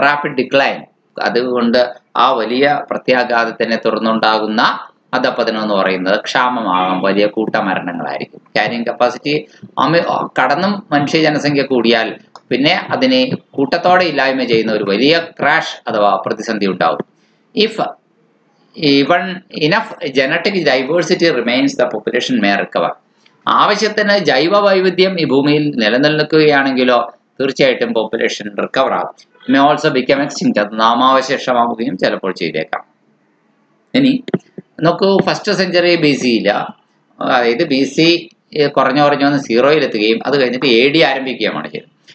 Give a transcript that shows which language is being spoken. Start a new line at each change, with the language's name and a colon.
Malayalam: Rapid decline, അതുകൊണ്ട് ആ വലിയ പ്രത്യാഘാതത്തിനെ തുടർന്നുണ്ടാകുന്ന അധപ്പതനം എന്ന് പറയുന്നത് ക്ഷാമമാകാം, വലിയ കൂട്ടമരണങ്ങളായിരിക്കും. ക്യാരിയിങ് കപ്പാസിറ്റി കടന്നും മനുഷ്യ ജനസംഖ്യ കൂടിയാൽ പിന്നെ അതിനെ കൂട്ടത്തോടെ ഇല്ലായ്മ ചെയ്യുന്ന ഒരു വലിയ ക്രാഷ് അഥവാ പ്രതിസന്ധി ഉണ്ടാവും.
English: If even enough genetic diversity remains, the population may recover.
Malayalam: ആവശ്യത്തിന് ജൈവ വൈവിധ്യം ഈ ഭൂമിയിൽ നിലനിൽക്കുകയാണെങ്കിലോ തീർച്ചയായിട്ടും പോപ്പുലേഷൻ റിക്കവർ ആകും.
English: may also become extinct,
Malayalam: അത് നാമാവശേഷമാവുകയും ചിലപ്പോൾ ചെയ്തേക്കാം. ഇനി നോക്കൂ, ഫസ്റ്റ് സെഞ്ചുറി ബി സിയില്ല, അതായത് ബി സി കുറഞ്ഞു വന്ന് 0-ലെത്തുകയും അത് കഴിഞ്ഞിട്ട് AD ആരംഭിക്കുകയുമാണ് ചെയ്തത്.